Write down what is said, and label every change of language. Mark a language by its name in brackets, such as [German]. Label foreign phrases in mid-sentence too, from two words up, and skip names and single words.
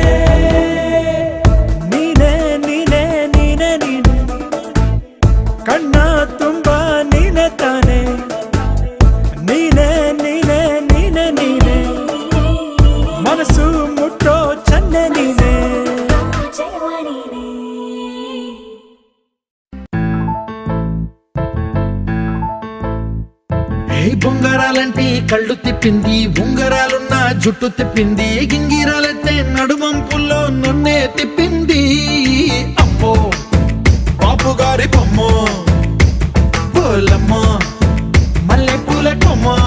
[Kannada] ನೀನೇ ನೀನೇ ನೀನೇ ನೀನೆ ಕಣ್ಣ ತುಂಬ ನೀನೆ ತಾನೆ ನೀನೆ ನೀನೆ ನೀನೆ ನೀನೆ ಮನಸ್ಸು ಮುಟ್ಟೋ ಚನ್ನೆ ನೀನೆ [Telugu] జయవాణినే బొంగరాలంటే కళ్ళు తిప్పింది ఉంగరాలున్న జుట్టు తిప్పింది గింగిరాలంటే నడుమంపుల్లో నన్నే తిప్పింది అమ్మో బాపు గారి బొమ్మ పోలమ్మ మల్లె పూల కొమ్మ